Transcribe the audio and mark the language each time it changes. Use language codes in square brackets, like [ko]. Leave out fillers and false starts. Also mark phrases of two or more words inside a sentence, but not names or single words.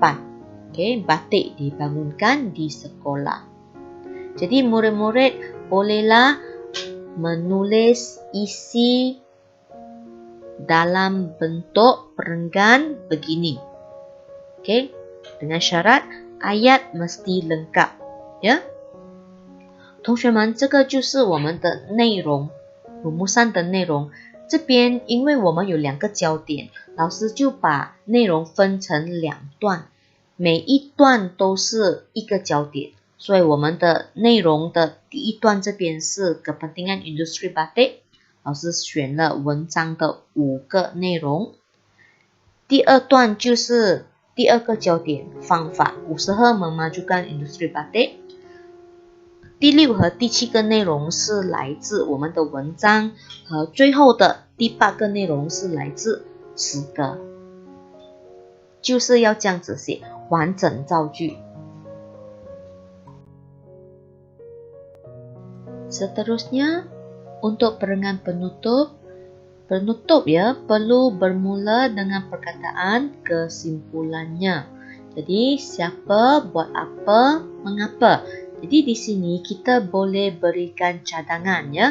[ms] Batik dibangunkan di sekolah. Jadi murid-murid bolehlah menulis isi dalam bentuk perenggan begini. Dengan syarat ayat mesti lengkap. [zh] 同学们，这个就是我们的内容，鲁木山的内容。这边因为我们有2个焦点，老师就把内容分成2段，每一段都是1个焦点，所以我们的内容的第一段这边是 [ms] kepentingan industri batik， [zh] 老师选了文章的5个内容。第二段就是第2个焦点，方法 [ms] usaha memajukan industri batik。 [zh] 第6和第7个内容是来自我们的文章，和最后的第8个内容是来自诗歌，就是要这样子写完整造句。 [ms] Seterusnya untuk perenggan penutup ya perlu bermula dengan perkataan kesimpulannya. Jadi siapa, buat apa, mengapa. Jadi di sini kita boleh berikan cadangan ya.